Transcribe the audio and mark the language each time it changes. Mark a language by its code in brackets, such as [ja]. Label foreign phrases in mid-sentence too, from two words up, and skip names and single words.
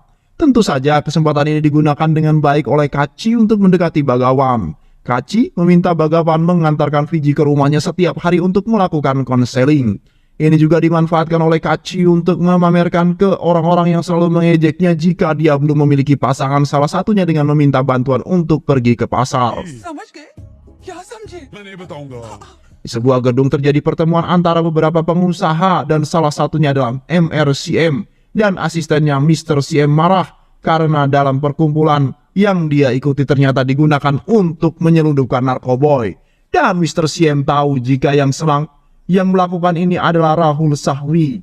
[id] Tentu saja kesempatan ini digunakan dengan baik oleh Kachi untuk mendekati Bhagawan. Kachi meminta Bhagawan mengantarkan Fiji ke rumahnya setiap hari untuk melakukan konseling. Ini juga dimanfaatkan oleh Kachi untuk memamerkan ke orang-orang yang selalu mengejeknya jika dia belum memiliki pasangan, salah satunya dengan meminta bantuan untuk pergi ke pasar. [hi] समझ गए क्या समझे मैं नहीं बताऊंगा। [id] Di sebuah gedung terjadi pertemuan antara beberapa pengusaha dan salah satunya adalah MRCM dan asistennya Mr. CM marah karena dalam perkumpulan yang dia ikuti ternyata digunakan untuk menyelundupkan narkoboy. Dan Mr. CM tahu jika yang melakukan ini adalah Rahul Sahwi.